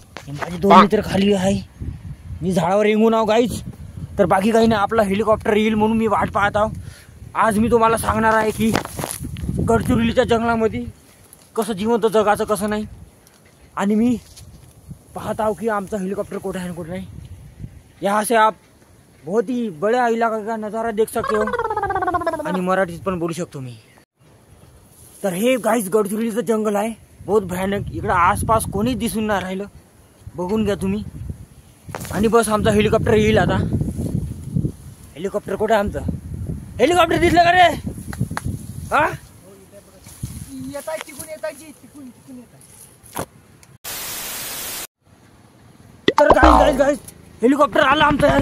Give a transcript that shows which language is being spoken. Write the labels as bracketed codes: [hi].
[mr] माझे 2 मित्र खाली आहे. मी झाडावर रेंगून आहो गाईज. तर बाकी काही नाही, आपला हेलिकॉप्टर येईल म्हणून मी वाट पाहत आहो. आज मी तुम्हाला सांगणार आहे की गडचिरोलीच्या जंगलामध्ये कसं जिवंत जगाचं कसं नाही. आणि मी पाहत आहो कि आमचा हेलीकॉप्टर [hi] कोठे है कोठे नहीं. यहाँ से आप बहुत ही बड़ा इलाका का नज़ारा देख सकते हो [mr] आणि मराठीत पण बोलू शकतो मी. तर हे गाईज गडचिरोलीचं जंगल आहे, [hi] बहुत भयानक. [mr] इकडे आसपास कोणीच दिसून नाही राहिलं, बघून घ्या तुम्ही. आणि बस आमचा हेलिकॉप्टर येईल आता. हेलिकॉप्टर कुठे आमचं? हेलिकॉप्टर दिसलं का रे? हा तर गाइस हेलिकॉप्टर आला आमचं यार.